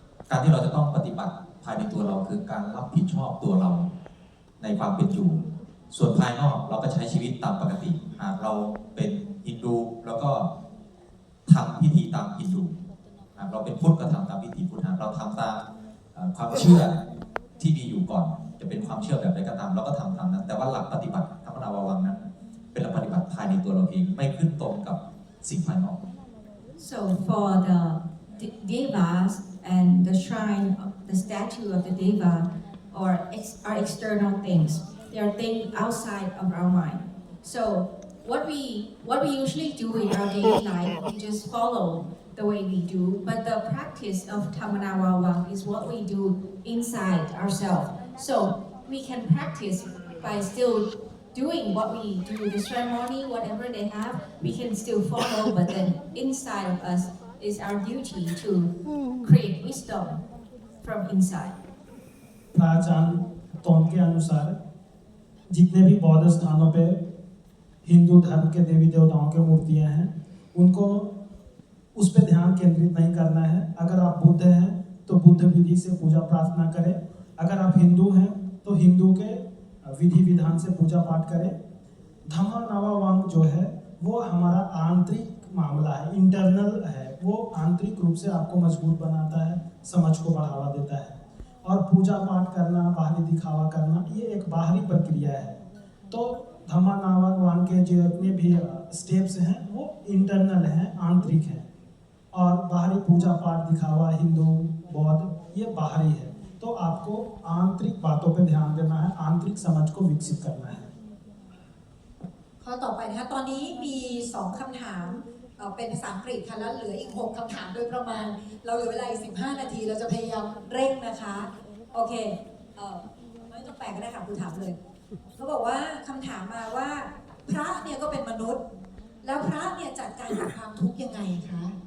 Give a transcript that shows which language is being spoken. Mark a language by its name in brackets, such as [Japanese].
[Thai] การที่เราจะต้องปฏิบัติภายในตัวเราคือการรับผิดชอบตัวเราในความเป็นอยู่ส่วนภายนอกเราก็ใช้ชีวิตตามปกติหากเราเป็นฮินดูแล้วก็ทำพิธีตามฮินดูหากเราเป็นพุทธก็ทำตามพิธีพุทธหากเราทำตามความเชื่อที่มีอยู่ก่อนจะเป็นความเชื่อแบบใดก็ตามเราก็ทำตามนั้นแต่ว่าหลักปฏิบัติธรรมนาวาวังนั้นเป็นหลักปฏิบัติภายในตัวเราเองไม่ขึ้นตรงกับสิ่งภายนอก [English] So for the devas and the shrine, the statue of the deva, are external things. They are things outside of our mind. So what we usually do in our daily life, we just follow the way we do. But the practice of Dhamma is what we do inside ourselves. So we can practice by still doing what we do, the ceremony, whatever they have, we can still follow. But then inside of us is our duty to create wisdom from inside. [Hindi] प्राचीन तौर के अनुसार जितने भी बौद्ध स्थानों पे हिंदू धर्म के देवी देवताओं के मूर्तियां हैं उनको उस पर ध्यान केंद्रित नहीं करना है अगर आप बुद्ध हैं तो बुद्ध विधि से पूजा प्रार्थना करें अगर आप हिंदू हैं तो हिंदू के विधि विधान से पूजा पाठ करें धम्मा नवा वांग जो है वो हमारा आंतरिक मामला है इंटरनल है वो आंतरिक रूप से आपको मजबूत बनाता है समझ को बढ़ावा देता है और पूजा पाठ करना बाहरी दिखावा करना ये एक बाहरी प्रक्रिया है तो धम्मा नवा वांग के जितने भी स्टेप्स हैं वो इंटरनल हैं आंतरिक हैं और बाहरी पूजा पाठ दिखावा हिंदू बौद्ध ये बाहरी है तो आपको आंतरिक बातों पे ध्यान देना है आंतरिक समझ को विकसित करना है [Thai] ข้อต่อไปนะคะตอนนี้มี2คำถามเป็นภาษาอังกฤษค่ะแล้วเหลืออีก6คำถามโดยประมาณเราเหลือเวลาอีก15นาทีเราจะพยายามเร่งนะคะโอเคไม่ต้องแปลก็ได้ค่ะครูถามเลยเขาบอกว่าคำถามมาว่าพระเนี่ยก็เป็นมนุษย์แล้วพระเนี่ยจัดการกับความทุกข์ยังไงคะ